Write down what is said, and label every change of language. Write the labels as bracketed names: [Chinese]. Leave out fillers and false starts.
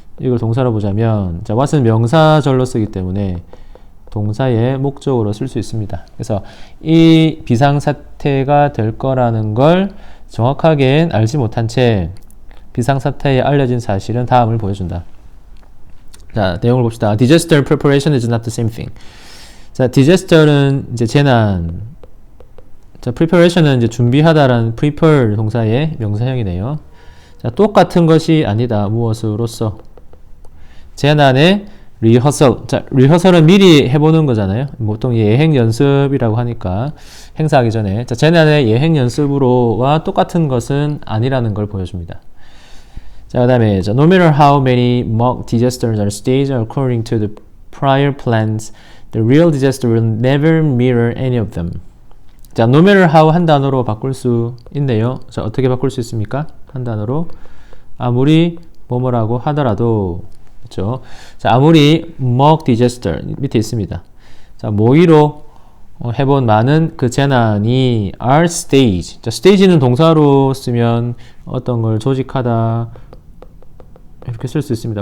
[Korean] 이걸 동사로 보자면, 자, what은 명사절로 쓰기 때문에 동사의 목적으로 쓸 수 있습니다. 그래서 이 비상사태가 될 거라는 걸 정확하게 알지 못한 채 비상사태에 알려진 사실은 다음을 보여준다. 자, 내용을 봅시다. [English] Disaster preparation is not the same thing. [Korean] 자, disaster는 이제 재난. 자, preparation은 이제 준비하다라는 prepare 동사의 명사형이네요. 자, 똑같은 것이 아니다. 무엇으로서? 재난의 rehearsal. 자, rehearsal은 미리 해보는 거잖아요. 보통 예행 연습이라고 하니까 행사하기 전에. 자, 재난의 예행 연습으로와 똑같은 것은 아니라는 걸 보여줍니다. [English] 자, 그 다음에 no matter how many mock disasters are staged according to the prior plans, the real disaster will never mirror any of them. [Korean] 자, no matter how 한 단어로 바꿀 수 있네요. 자, 어떻게 바꿀 수 있습니까? 한 단어로 아무리 뭐뭐라고 하더라도, 그렇죠? 자, 아무리 mock disaster 밑에 있습니다. 자, 모의로 해본 많은 그 재난이 are staged. 자, stage는 동사로 쓰면 어떤 걸 조직하다 이렇게 쓸 수 있습니다.